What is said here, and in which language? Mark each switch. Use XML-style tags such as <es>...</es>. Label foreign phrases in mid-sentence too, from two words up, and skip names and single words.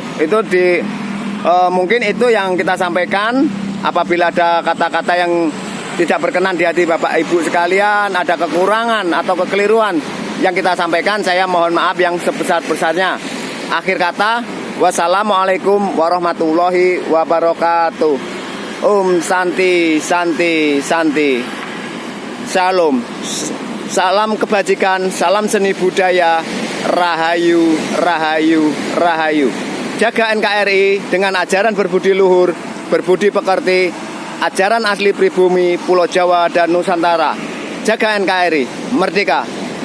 <id>Itu mungkin itu yang kita sampaikan. Apabila ada kata-kata yang tidak berkenan di hati Bapak Ibu sekalian, ada kekurangan atau kekeliruan yang kita sampaikan, saya mohon maaf yang sebesar-besarnya. Akhir kata,</id> <ar>والسلام عليكم ورحمة الله وبركاته.</ar> <id>Santi, santi, santi. Shalom. Salam kebajikan, salam seni budaya, rahayu, rahayu, rahayu. Jaga NKRI dengan ajaran berbudi luhur, berbudi pekerti, ajaran asli pribumi, Pulau Jawa dan Nusantara. Jaga NKRI, merdeka.</id>